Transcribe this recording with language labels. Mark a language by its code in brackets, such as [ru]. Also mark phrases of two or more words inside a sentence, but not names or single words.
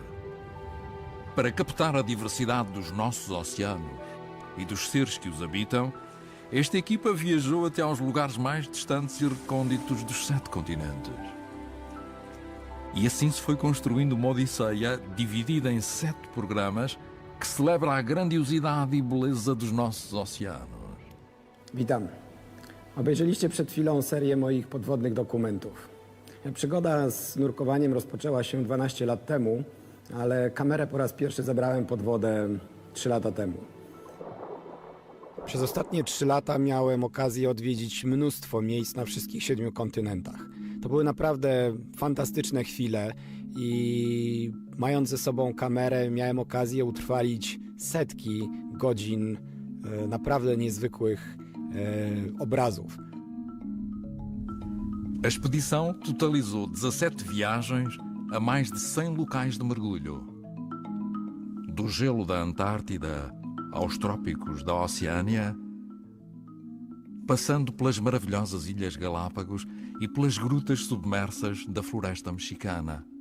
[pt] Para captar a diversidade dos nossos oceanos e dos seres que os habitam, esta equipa viajou até aos lugares mais distantes e recônditos dos 7 continentes. E assim se foi construindo uma odisseia dividida em 7 programas que celebra a grandiosidade i beleza dos nossos oceanos. [pl] Witam. Obejrzeliście przed chwilą serię moich podwodnych dokumentów. Przygoda z nurkowaniem rozpoczęła się 12 lat temu, ale kamerę po raz pierwszy zabrałem pod wodę 3 lata temu. Przez ostatnie 3 lata miałem okazję odwiedzić mnóstwo miejsc na wszystkich 7 kontynentach. To były naprawdę fantastyczne chwile i mając ze sobą kamerę miałem okazję utrwalić setki godzin naprawdę niezwykłych obrazów. [pt] A expedição totalizou 17 viagens a mais de 100 locais de mergulho. Do gelo da Antártida aos trópicos da Oceânia, passando pelas maravilhosas Ilhas Galápagos e pelas grutas submersas da floresta mexicana.